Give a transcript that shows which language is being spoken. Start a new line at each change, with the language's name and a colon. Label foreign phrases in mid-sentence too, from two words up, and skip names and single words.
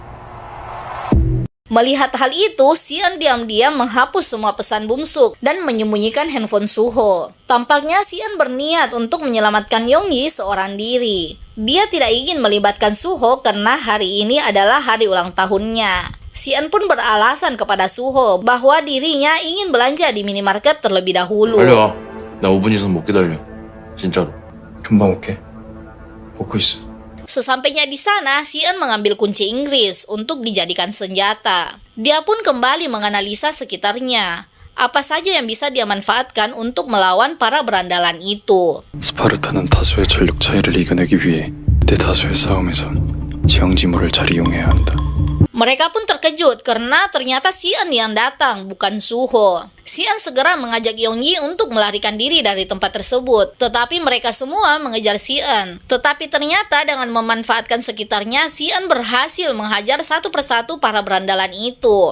Indonesian: Melihat hal itu, Si-eun diam-diam menghapus semua pesan Bumsuk dan menyembunyikan handphone Suho. Tampaknya Si-eun berniat untuk menyelamatkan Yong-yi seorang diri. Dia tidak ingin melibatkan Suho karena hari ini adalah hari ulang tahunnya. Si-eun pun beralasan kepada Suho bahwa dirinya ingin belanja di minimarket terlebih dahulu.
Korean: 빨리 와. 나 5분 이상 못 기다려. 진짜로. 금방 올게. 먹고 있어.
Indonesian: Sesampainya di sana, Si-eun mengambil kunci Inggris untuk dijadikan senjata. Dia pun kembali menganalisa sekitarnya. Apa saja yang bisa dia manfaatkan untuk melawan para berandalan itu.
Korean: 스파르타는 다수의 전력 차이를 이겨내기 위해 대다수의 싸움에선 지형지물을 잘 이용해야 한다.
Indonesian: Mereka pun terkejut karena ternyata Si-eun yang datang, bukan Suho. Si-eun segera mengajak Yong-yi untuk melarikan diri dari tempat tersebut. Tetapi mereka semua mengejar Si-eun. Tetapi ternyata dengan memanfaatkan sekitarnya, Si-eun berhasil menghajar satu persatu para berandalan itu.